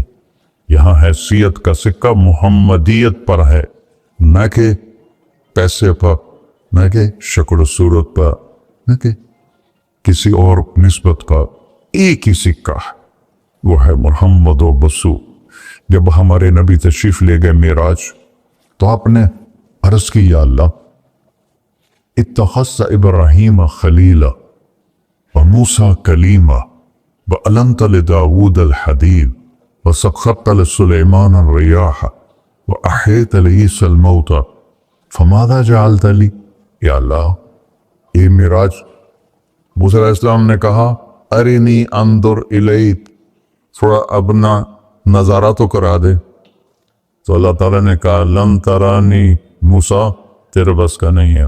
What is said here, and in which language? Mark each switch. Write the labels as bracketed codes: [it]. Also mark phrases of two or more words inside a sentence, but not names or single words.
[ur] یہاں حیثیت کا سکہ محمدیت پر ہے، نہ کہ پیسے پر، نہ کہ شکل و صورت پر، نہ کہ کسی اور نسبت کا. ایک ہی سکہ وہ ہے محمد و بسو. جب ہمارے نبی تشریف لے گئے معراج تو آپ نے عرض کی [ar] یا اللہ اتخذت ابراہیم خلیلا وموسیٰ کلیما وعلنت لداود الحدید وسخرت لسلیمان الریاح واحیت لعیسی الموتى فماذا جعلت لی. [ur] یا اللہ یہ معراج موسیٰ علیہ السلام نے کہا [ar] ارنی انظر الیک، [ur] تھوڑا اپنا نظارہ تو کرا دے. تو اللہ تعالیٰ نے کہا [ar] لن ترانی [ur] موسیٰ تیرے بس کا نہیں ہے.